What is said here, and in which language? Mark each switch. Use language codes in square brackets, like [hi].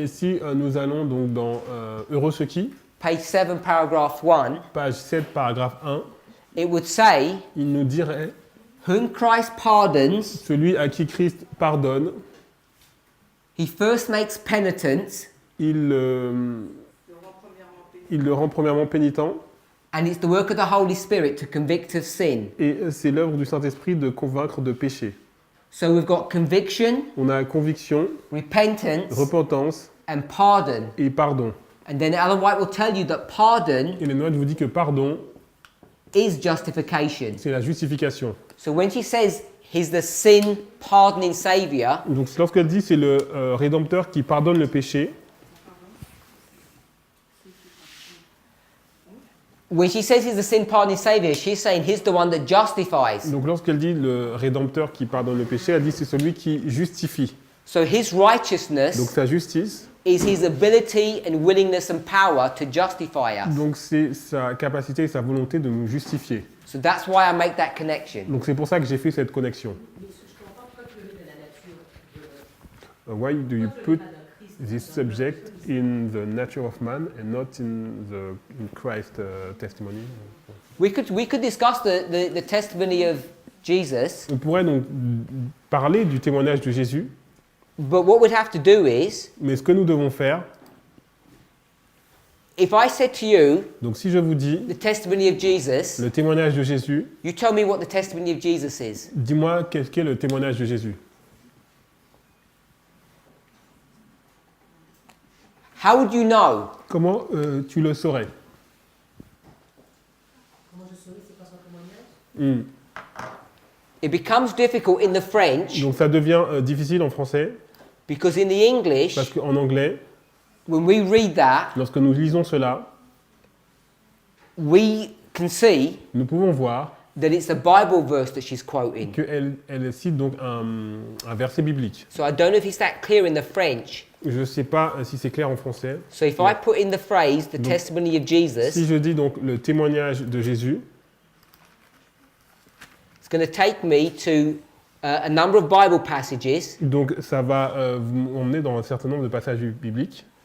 [fr] Et si nous allons donc dans Heureux ceux qui, [en] page 7, paragraph 1, [fr] page 7, paragraphe 1, [en] it would say, [fr] il nous dirait [en] whom Christ pardons, [fr] celui à qui Christ pardonne, [en] he first makes penitence, [fr] il le rend premièrement pénitent. [en] and it's the work of the Holy Spirit to convict of sin. [fr] Et c'est l'œuvre du Saint-Esprit de convaincre de péché. [en] So we've got conviction, [fr] On a conviction, [en] repentance, [fr] repentance [en] and pardon. [fr] et pardon. [en] And then Ellen White will tell you that pardon [fr] Et les notes vous dit que pardon, [en] is justification. [fr] c'est la justification. [en] So when she says he's the sin pardoning Saviour, [fr] Donc lorsqu'elle dit c'est le Rédempteur qui pardonne le péché, [en] when she says he's the sin pardoning Saviour, she's saying he's the one that justifies. [fr] donc lorsqu'elle dit le Rédempteur qui pardonne le péché, elle dit c'est celui qui justifie. [en] So his righteousness [fr] Donc sa justice, [en] is his ability and willingness and power to justify us. [fr] donc c'est sa capacité et sa volonté de nous justifier. [en] So that's why I make that connection. [fr] Donc c'est pour ça que j'ai fait cette connexion. Mais je comprends pourquoi tu le mets dans la nature de [en] Why do you put [fr] pas dans Christ, [en] this [fr] dans [en] subject in the nature of man and not in Christ testimony? We could discuss the testimony of Jesus, [fr] On pourrait donc parler du témoignage de Jésus, [en] but what we'd have to do is, [fr] mais ce que nous devons faire, [en] if I said to you [fr] donc si je vous dis [en] the testimony of Jesus, [fr] le témoignage de Jésus, [en] you tell me what the testimony of Jesus is. [fr] dis-moi qu'est-ce qu'est le témoignage de Jésus. [en] How would you know? [fr] Comment tu le saurais? Comment je saurais c'est quoi son témoignage? [en] It becomes difficult in the French [fr] Donc ça devient difficile en français, [en] because in the English, [fr] parce qu'en anglais, [en] when we read that, [fr] lorsque nous lisons cela, [en] we can see [fr] nous pouvons voir [en] that it's a Bible verse that she's quoting. [fr] qu'elle cite donc un verset biblique. [en] So I don't know if it's that clear in the French. [fr] Je ne sais pas si c'est clair en français. [en] So if I put in the phrase, the [fr] Donc, [en] testimony of Jesus, [fr] Si je dis donc le témoignage de Jésus, [en] it's going to take me to a number of Bible passages. [fr] donc ça va vous emmener dans un certain nombre de passages bibliques.